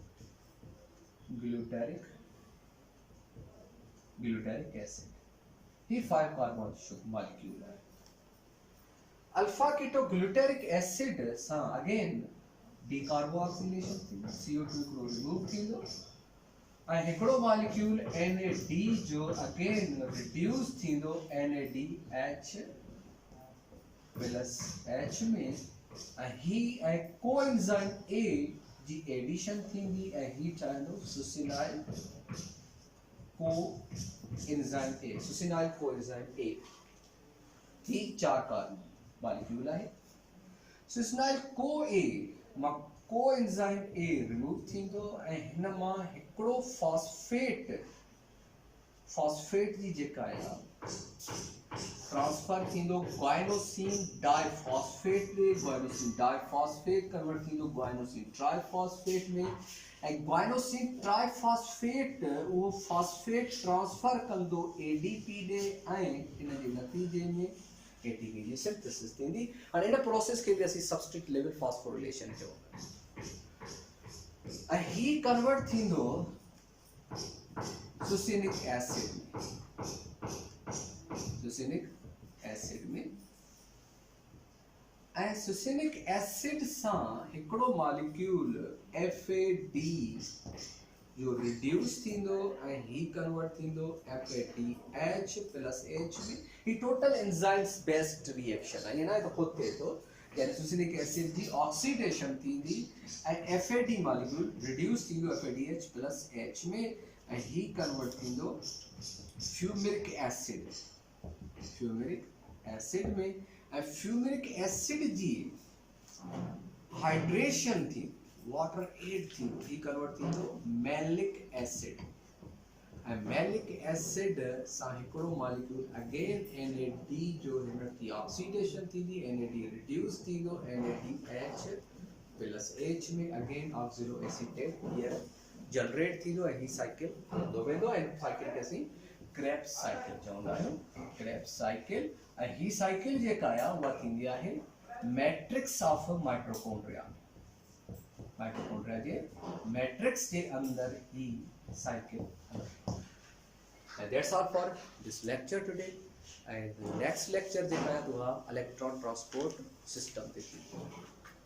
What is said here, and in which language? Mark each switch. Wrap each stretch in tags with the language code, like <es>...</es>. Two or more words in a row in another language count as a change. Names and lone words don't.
<en>glutaric acid ही 5 carbon molecule है alpha keto glutaric</en> <sd>एसिड सा</sd> <en>again decarboxylation</en> <sd>थींदी CO2 को रिमूव थींदो ऐं हिकिड़ो मॉलिक्यूल NAD जो</sd> <en>again reduce</en> <sd>थींदो</sd> <en>NADH plus H</en> <sd>में ही</sd> <en>coenzyme A</en> <sd>जी एडिशन थींदी ही ठहंदो सुसिनाइल</sd> <en>coenzyme A succinyl coenzyme A ही 4 carbon molecule है succinyl coenzyme A remove</en> <sd>थींदो हिन मां हिकिड़ो फॉस्फेट जी जेका आहे ट्रांसफर थींदो</sd> <en>guanosine diphosphate</en> <sd>में</sd> <en>guanosine diphosphate convert</en> <sd>थींदो</sd> <en>guanosine triphosphate</en> <sd>में</sd> <en>guanosine triphosphate</en> <sd>वो</sd> <en>phosphate transfer</en> <sd>कंदो ADP ॾे इन जे नतीजे में ATP जी सिंथेसिस थींदी और इन प्रोसेस के भी असी</sd> <en>substrate level phosphorylation</en> <sd>चवंदा आहियूं ही कन्वर्ट थींदो</sd> <en>succinic acid</en> <sd>में</sd> <en>succinic acid</en> <sd>सा हिकिड़ो मॉलिक्यूल FAD जो रिड्यूस थींदो ही</sd> <en>convert थींदो FADH plus H</en> <sd>में ही</sd> <en>total enzymes based reaction</en> <sd>है ये ना तो खुद थे तो यानी</sd> <en>succinic acid</en> <sd>जी ऑक्सीडेशन थींदी</sd> <en>FAD molecule reduce</en> <sd>थींदो</sd> <en>FADH plus H</en> <sd>में ही कन्वर्ट थींदो</sd> <en>fumaric acid</en> <sd>में</sd> <en>fumaric acid</en> <sd>जी हाइड्रेशन थी</sd> <en>water add</en> <sd>थी ही कन्वर्ट थींदो</sd> <en>malic acid</en> <sd>सा हिकिड़ो मॉलिक्यूल</sd> <en>again NAD</en> <sd>जो हिन जी ऑक्सीडेशन थींदी NAD रिड्यूस थींदो</sd> <en>NADH plus H</en> <sd>में</sd> <en>again oxalo acetate here generate</en> <sd>थींदो ही साइकिल हलंदो वेंदो साइकिल के असीं</sd> <en>Krebs cycle</en> <sd>चवंदा आहियूं</sd> <en>Krebs cycle</en> <sd>ही साइकिल जेका आहे उहा थींदी आहे</sd> <en>matrix of mitochondria mitochondria</en> <sd>जे मैट्रिक्स के अंदर ही साइकिल हलंदी।</sd> <en>And that's all for this lecture today. And the next lecture</en> <sd>जेका है वो</sd> <en>electron transport system</en> <sd>ते थी।</sd>